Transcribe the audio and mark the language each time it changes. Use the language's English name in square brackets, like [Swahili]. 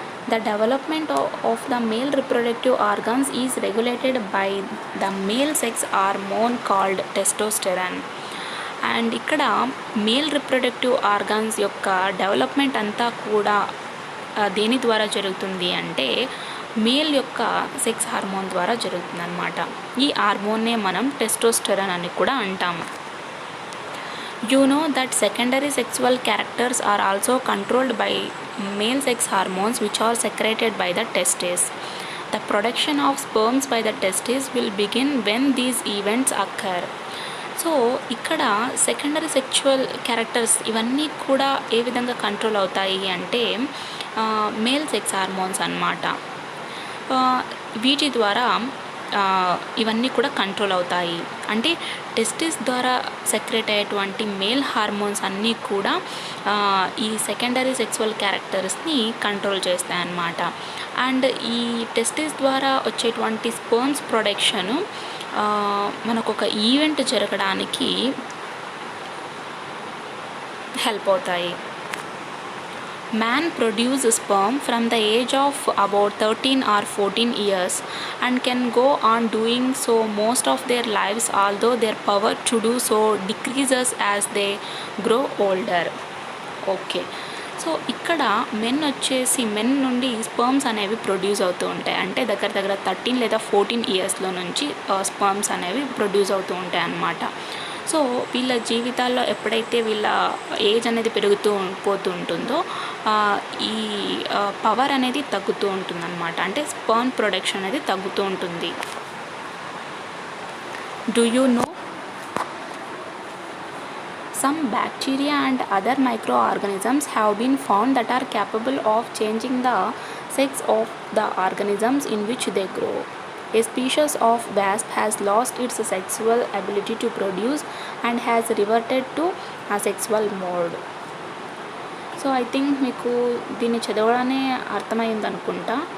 [English] The development of the male reproductive organs is regulated by the male sex hormone called testosterone. [Telugu] And ఇక్కడ male reproductive organs యొక్క development అంతా కూడా దేని ద్వారా జరుగుతుంది అంటే మేల్ యొక్క సెక్స్ హార్మోన్ ద్వారా జరుగుతుంది అన్నమాట. ఈ హార్మోన్నే మనం టెస్టోస్టెరాన్ అని కూడా అంటాము. [English] You know that secondary sexual characters are also controlled by male sex hormones which are secreted by the testes. The production of sperms by the testes will begin when these events occur. [Telugu] So ఇక్కడ secondary sexual characters ఇవన్నీ కూడా ఏ విధంగా control అవుతాయి అంటే male sex hormones అన్నమాట. వీటి ద్వారా ఇవన్నీ కూడా కంట్రోల్ అవుతాయి. అంటే టెస్టిస్ ద్వారా సెక్రెట్ అయ్యేటువంటి మేల్ హార్మోన్స్ అన్నీ కూడా ఈ సెకండరీ సెక్సువల్ క్యారెక్టర్స్ని కంట్రోల్ చేస్తాయి అన్నమాట. అండ్ ఈ టెస్టిస్ ద్వారా వచ్చేటువంటి స్పర్మ్స్ ప్రొడక్షను మనకు ఒక ఈవెంట్ జరగడానికి హెల్ప్ అవుతాయి. [English] Man produces sperm from the age of about 13 or 14 years and can go on doing so most of their lives, although their power to do so decreases as they grow older. [Telugu] Okay, so ఇక్కడ men నుండి sperms అనేవి produce అవుతూ ఉంటాయి. అంటే దగ్గర 13 లేదా 14 ఇయర్స్లో నుంచి స్పర్మ్స్ అనేవి ప్రొడ్యూస్ అవుతూ ఉంటాయి అన్నమాట. సో వీళ్ళ జీవితాల్లో ఎప్పుడైతే వీళ్ళ ఏజ్ అనేది పోతూ ఉంటుందో ఈ పవర్ అనేది తగ్గుతూ ఉంటుందన్నమాట. అంటే స్పర్మ్ ప్రొడక్షన్ అనేది తగ్గుతూ ఉంటుంది. [English] Do you know some bacteria and other microorganisms have been found that are capable of changing the sex of the organisms in which they grow. A species of wasp has lost its sexual ability to produce and has reverted to asexual mode. So I think [Telugu] మీకు దీన్ని చదవడానే అర్థమైంది అనుకుంటా.